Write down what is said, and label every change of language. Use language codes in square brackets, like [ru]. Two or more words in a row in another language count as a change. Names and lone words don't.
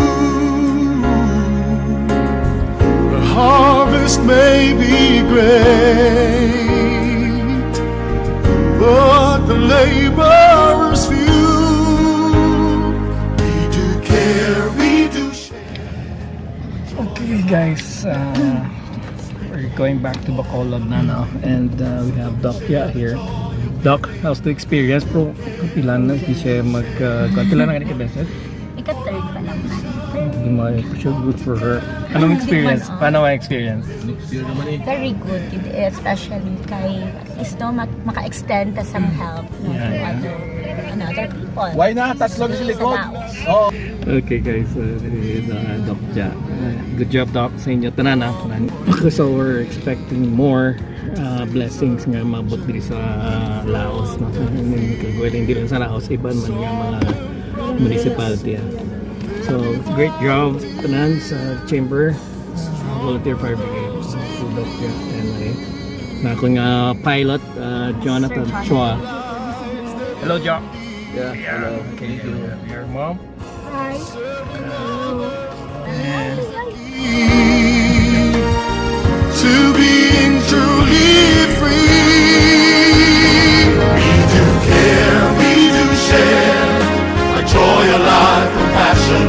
[en] The harvest may be great, but the laborers few. We do care, we do share. Okay guys, we're going back to Bacolod na now, and we have Doc Ya here. Doc, how's the experience? Pro, [tl] ilan na hindi siya ilan na ganito beses? Ika-third pa lang. [en] Sure, good for her. [tl] Anong experience? Paano ang experience? [en] Very good, especially kay at least no, [hil] maka-extend ta [en] some help no, to other people. Why not? [tl] Tatlo sa likod. Oh. [en] Okay guys, Doc Ja. Good job Doc [hil] sa inyo tanan. [en] So we're expecting more blessings [hil] nga mabot diri sa Laos, no? Hindi lang sa Laos, iban man nga mga municipality. [en] So great job [hil] tanan sa [en] chamber, volunteer fire brigade. So Doc Ja and na akong pilot Jonathan Chua. Hello John. Yeah, hello. Okay, your mom. Hi. To being truly free. We do care, we do share our joy, our life, compassion.